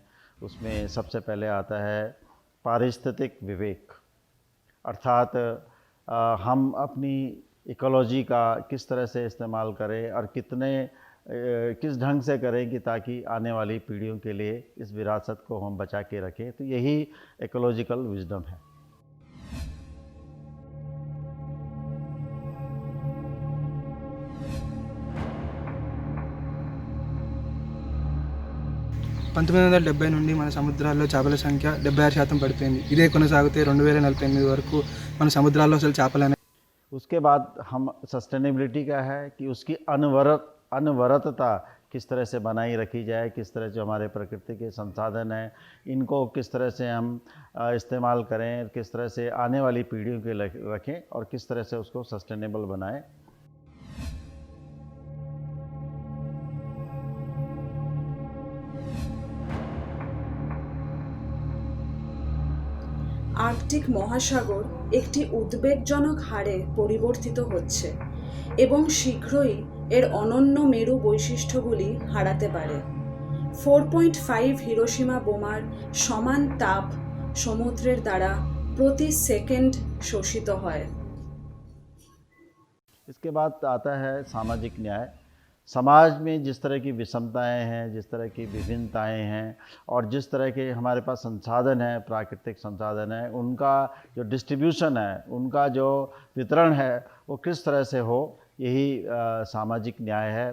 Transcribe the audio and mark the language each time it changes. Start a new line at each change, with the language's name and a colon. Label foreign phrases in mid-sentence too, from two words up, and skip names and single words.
Hindi: उसमें सबसे पहले आता है पारिस्थितिक विवेक, अर्थात हम अपनी इकोलॉजी का किस तरह से इस्तेमाल करें और किस ढंग से करें कि ताकि आने वाली पीढ़ियों के लिए इस विरासत को हम बचा के रखें। तो यही
English: ecological wisdom
Hindi: है।
Telugu: నుండి మన సముద్రాల్లో చేపల సంఖ్య 76% పడిపోయింది। ఇదే కొనసాగితే 2048 వరకు మన సముద్రాల్లో అసలు చేపలు
Hindi: उसके बाद हम सस्टेनेबिलिटी का है कि उसकी अनवरतता किस तरह से बनाई रखी जाए, किस तरह से हमारे प्रकृति के संसाधन हैं इनको किस तरह से हम इस्तेमाल करें, किस तरह से आने वाली पीढ़ियों के रखें और किस तरह से उसको सस्टेनेबल बनाएं।
Bangla: আর্কটিক মহাসাগর একটি উদ্বেগজনক হারে পরিবর্তিত হচ্ছে এবং শীঘ্রই এর অনন্য মেরু বৈশিষ্ট্যগুলি হারাতে পারে। 4.5 হিরোশিমা বোমার সমান তাপ সমুদ্রের দ্বারা প্রতি সেকেন্ড শোষিত হয়।
Hindi: इसके बाद आता है सामाजिक न्याय। समाज में जिस तरह की विषमताएं हैं, जिस तरह की विभिन्नताएं हैं और जिस तरह के हमारे पास संसाधन हैं, प्राकृतिक संसाधन हैं, उनका जो डिस्ट्रीब्यूशन है, उनका जो वितरण है वो किस तरह से हो, यही सामाजिक न्याय है।